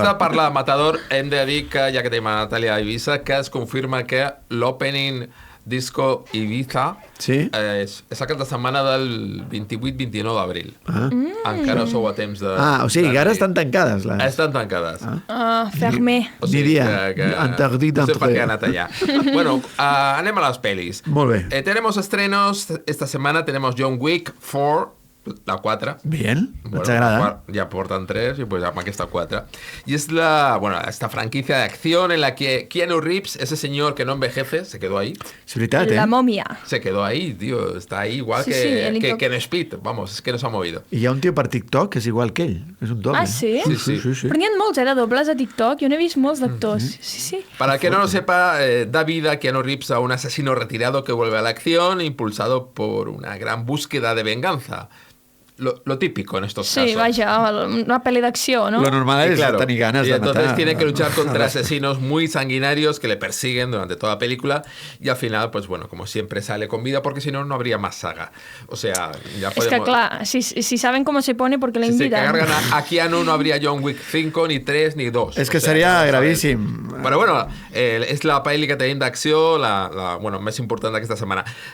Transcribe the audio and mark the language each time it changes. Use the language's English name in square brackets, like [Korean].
[Catalan] Abans de parlar de Matador, hem de dir que, ja que tenim a Natàlia Eivissa, que es confirma que l'opening Disco Ibiza és aquest de setmana del 28-29 d'abril. Encara sou a temps de... O sigui que ara estan tancades. Estan tancades. [French] Fermé. [Catalan] Diria, [French] interdit [Catalan] no sé per què ha anat allà. Bueno, anem a les pelis. Molt bé. [Spanish] Tenemos estrenos, esta semana tenemos John Wick 4, la 4. Bien, [Catalan] ens agrada. [Spanish] Ya portan 3 y pues aquí está 4. Y es esta franquicia de acción en la que Keanu Reeves, ese señor que no envejece, se quedó ahí. [Catalan] Es veritat, [Spanish] La momia. Se quedó ahí, tío. Está ahí igual que en Speed. Vamos, es que no se ha movido. [Catalan] I hi ha un tio per TikTok que és igual que ell. És un doble. Ah, sí? Sí. Però n'hi ha molts, de dobles a TikTok. Jo n'he vist molts d'actors. Sí. [Spanish] Para el que no lo sepa, da vida a Keanu Reeves a un asesino retirado que vuelve a la acción, impulsado por una gran búsqueda de venganza. lo típico en estos casos. Sí, vaya, una peli de acción, ¿no? Lo normal es tener ganas de matar. Y entonces tiene que luchar contra asesinos muy sanguinarios que le persiguen durante toda la película y al final, pues bueno, como siempre sale con vida porque si no, no habría más saga. O sea, ya podemos... Es que, claro, si saben cómo se pone, ¿por qué le invitan? Si se cargan a Keanu, no habría John Wick 5, ni 3, ni 2. [Catalan] És que seria gravíssim. Però bueno, és la pel·li que tenim d'acció, la més important d'aquesta setmana.